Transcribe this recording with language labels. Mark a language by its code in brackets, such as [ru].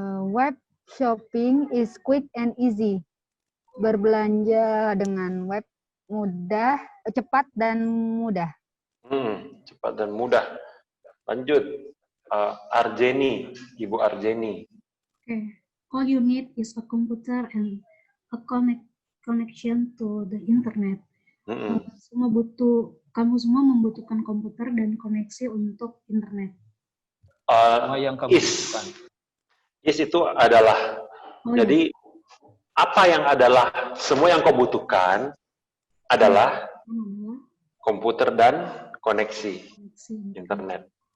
[en] Web shopping is quick and easy. [id] Berbelanja dengan web mudah, cepat dan mudah. Cepat dan mudah. Lanjut. Arjeni, Ibu Arjeni. [en] Okay. All you need is a computer and a connection to the internet. [id] Kamu semua membutuhkan komputer dan koneksi untuk internet. Yang kamu butuhkan. Is itu adalah. Jadi apa yang adalah semua yang kau butuhkan adalah komputer dan koneksi internet.